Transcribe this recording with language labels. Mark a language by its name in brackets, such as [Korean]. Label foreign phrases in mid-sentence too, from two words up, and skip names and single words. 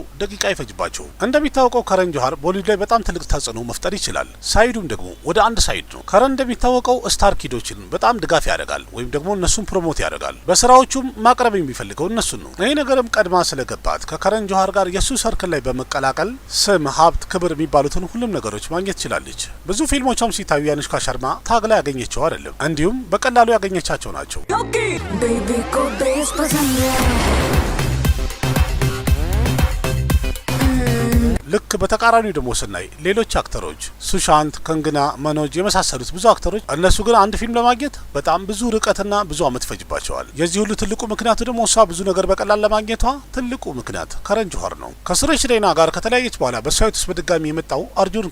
[Amharic] ደቂቃ አይፈጅባቸው። እንደሚታወቀው ከረን ጆሃር ቦሊውድ ላይ በጣም ትልቅ ተጽዕኖ መፍጠር ይችላል። ሳይዱም ደግሞ ወደ አንድ ሳይድ ነው። ከረን እንደሚታወቀው [English] star kids [Amharic] በጣም ድጋፍ ያደርጋል ወይም ደግሞ እነሱን ፕሮሞት ያደርጋል። በስራዎቹም ማቅረብ የሚፈልገው እነሱን ነው። ይህ ነገርም ቀድማ ስለገባት ከከረን ጆሃር ጋር የሱ ሰርክል ላይ በመቀላቀል ስም፣ ሀብት፣ ክብር የሚባሉትን ሁሉም ነገሮች ማግኘት ችላለች። ብዙ ፊልሞቿም ሲታዩ የአኑሽካ ሸርማ ታግላ ያገኘችው አይደለም፣ እንዲሁም በቀላሉ ያገኘቻቸው ናቸው። [Hindi] बेबी को बेस पसंद है [Amharic] ልክ በተቃራኒው ደግሞ ስናይ ሌሎች አክተሮች ሱሻንት፣ ከንግና፣ መኖጅ የመሳሰሉት ብዙ አክተሮች እነሱ ግን አንድ ፊልም ለማግኘት በጣም ብዙ ርቀትና ብዙ አመት ፈጅባቸዋል። የዚህ ሁሉ ትልቁ ምክንያቱ ደግሞ እሷ ብዙ ነገር በቀላል ለማግኘቷ ትልቁ ምክንያት ከረን ጆሃር ነው። ከሱሬሽ ሬና ጋር ከተለያየች በኋላ በሳይት ውስጥ በድጋሚ የመጣው አርጁን